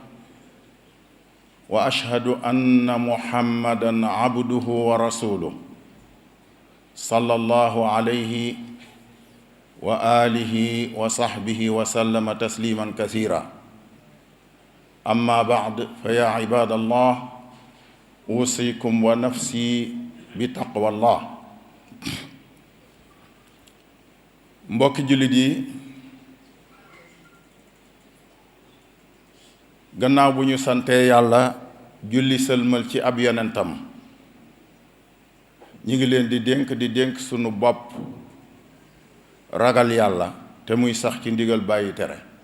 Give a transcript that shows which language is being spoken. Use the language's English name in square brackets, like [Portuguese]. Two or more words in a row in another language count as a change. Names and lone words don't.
[Arabic] وأشهد أن محمدا عبده ورسوله صلى الله عليه وعلى آله وصحبه وسلم تسليما كثيرا أما بعد فيا عباد الله أوصيكم ونفسي بتقوى الله. [Wolof] Mbokki jullit yi, gannaaw bu ñu santee yàlla julli sëlmal ci ab yonentam, ñi ngi leen di dénk sunu bopp ragal yàlla te muy sax ci ndigal bàyyi tere.